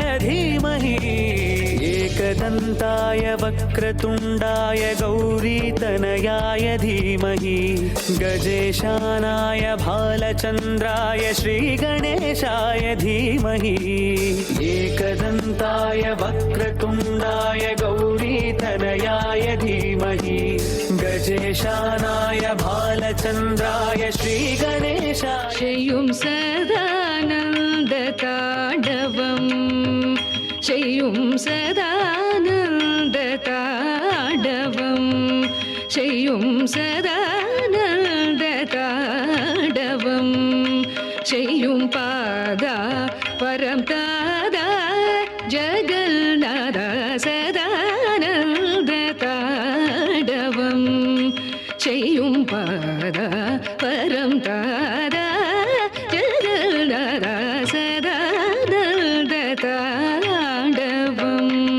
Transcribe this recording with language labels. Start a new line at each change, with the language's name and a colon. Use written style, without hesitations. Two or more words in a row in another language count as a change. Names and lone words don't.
Sanskrit: धीमहि एकदन्ताय वक्रतुण्डाय गौरीतनयाय धीमहि गजेशानाय भालचन्द्राय श्रीगणेशाय धीमहि एकदन्ताय वक्रतुण्डाय गौरीतनयाय धीमहि गजेशानाय भालचन्द्राय श्रीगणेशाय
Tamil: செய்யும் சதானந்ததாண்டவம் செய்யும் சதானந்ததாண்டவம் செய்யும் சதானந்ததாண்டவம் செய்யும் பாதா பரம் தாதா ஜகநாத சதானந்ததாண்டவம் செய்யும் பாதா பரம் தாதா ஜகநாத சதானந்ததாண்டவம்